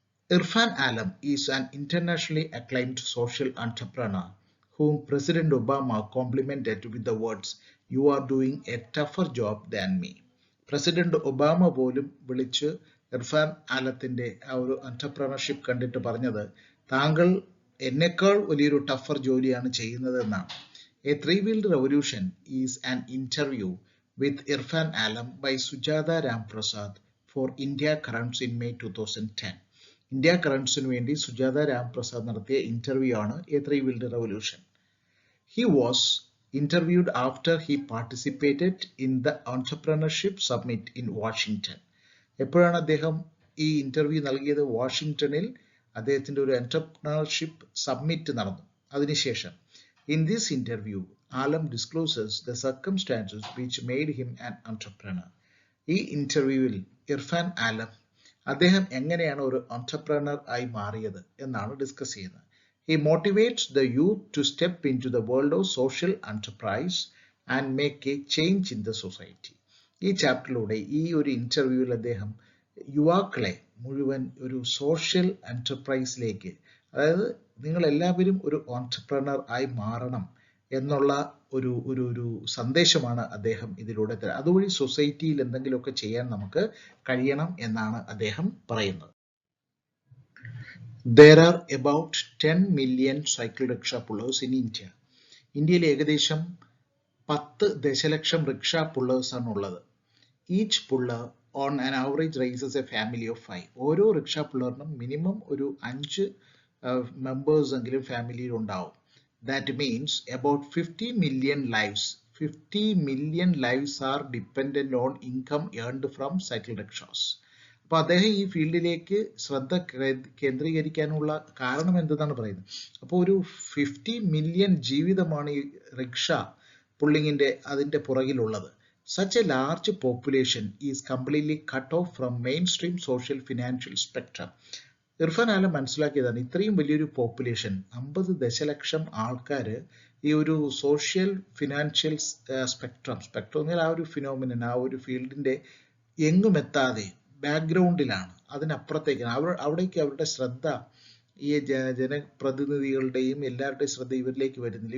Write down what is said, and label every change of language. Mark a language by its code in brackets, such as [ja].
[en] Irfan Alam is an internationally acclaimed social entrepreneur whom President Obama complimented with the words, "You are doing a tougher job than me." [ml] President Obama പോലും വിളിച്ച് ഇർഫാൻ ആലത്തിന്റെ ആ ഒരു entrepreneurship കണ്ടിട്ട് പറഞ്ഞത്, താങ്കൾ എന്നെക്കാൾ വലിയൊരു ടഫർ ജോലിയാണ് ചെയ്യുന്നത് എന്നാണ്. [en] A three wheeled revolution is an interview with Irfan Alam by Sujatha Ramprasad for India currents in May 2010. [ml] India കറൻസിന് വേണ്ടി സുജാത രാംപ്രസാദ് നടത്തിയ ഇന്റർവ്യൂ ആണ് A three wheeled revolution. [en] He was interviewed after he participated in the Entrepreneurship Summit in Washington. [ml] എപ്പോഴാണ് അദ്ദേഹം ഈ interview നൽകിയത്? വാഷിംഗ്ടണിൽ അദ്ദേഹത്തിന്റെ ഒരു എന്റർപ്രണർഷിപ്പ് സമ്മിറ്റ് നടന്നു. അതിനുശേഷം [en] in this interview, Alam discloses the circumstances which made him an entrepreneur. [ml] ഈ ഇന്റർവ്യൂവിൽ ഇർഫാൻ ആലം അദ്ദേഹം എങ്ങനെയാണ് ഒരു എന്റർപ്രണർ ആയി മാറിയത് എന്നാണ് ഡിസ്കസ് ചെയ്യുന്നത്. [en] He motivates the youth to step into the world of social enterprise and make a change in the society. [ml] ഈ ചാപ്റ്ററിലൂടെ ഈ ഒരു ഇന്റർവ്യൂവിൽ അദ്ദേഹം യുവാക്കളെ മുഴുവൻ ഒരു സോഷ്യൽ എന്റർപ്രൈസിലേക്ക്, അതായത് നിങ്ങൾ എല്ലാവരും ഒരു എന്റർപ്രണർ ആയി മാറണം എന്നുള്ള ഒരു സന്ദേശമാണ് അദ്ദേഹം ഇതിലൂടെ തരുന്നത്. അതുവഴി സൊസൈറ്റിയിൽ എന്തെങ്കിലുമൊക്കെ ചെയ്യാൻ നമുക്ക് കഴിയണം എന്നാണ് അദ്ദേഹം പറയുന്നത്. [en] There are about 10 million cycle rickshaw pullers in India. [ml] ഇന്ത്യയിൽ ഏകദേശം 10 ദശലക്ഷം റിക്ഷ പുള്ളേഴ്സ് ആണ് ഉള്ളത്. [en] Each puller on an average raises a family of 5. [ml] ഓരോ റിക്ഷ പുള്ളറിനും മിനിമം ഒരു 5 മെമ്പേഴ്സ് എങ്കിലും ഫാമിലിയിൽ ഉണ്ടാവും. [en] That means about 50 million lives. 50 million lives are dependent on income earned from cycle rickshaws. [ml] അപ്പൊ അദ്ദേഹം ഈ ഫീൽഡിലേക്ക് ശ്രദ്ധ കേന്ദ്രീകരിക്കാനുള്ള കാരണം എന്തെന്നാണ് പറയുന്നത്. അപ്പോൾ ഒരു 50 മില്യൺ ജീവിതമാണ് ഈ റിക്ഷ പുള്ളിങ്ങിന്റെ അതിന്റെ പുറകിലുള്ളത്. Such a large population is completely cut off from mainstream social financial spectrum. Irfan ആലം മനസ്സിലാക്കിയതാണ്, ഇത്രയും വലിയൊരു പോപ്പുലേഷൻ 50 ദശലക്ഷം ആൾക്കാര് ഈ ഒരു സോഷ്യൽ ഫിനാൻഷ്യൽ സ്പെക്ട്രം എന്നാൽ ആ ഒരു ഫിനോമിനൻ, ആ ഒരു ഫീൽഡിന്റെ എങ്ങും എത്താതെ ബാക്ക്ഗ്രൗണ്ടിലാണ്, അതിനപ്പുറത്തേക്കാണ്. അവിടേക്ക് അവരുടെ ശ്രദ്ധ, ഈ ജനപ്രതിനിധികളുടെയും എല്ലാവരുടെയും ശ്രദ്ധ ഇവരിലേക്ക് വരുന്നില്ല.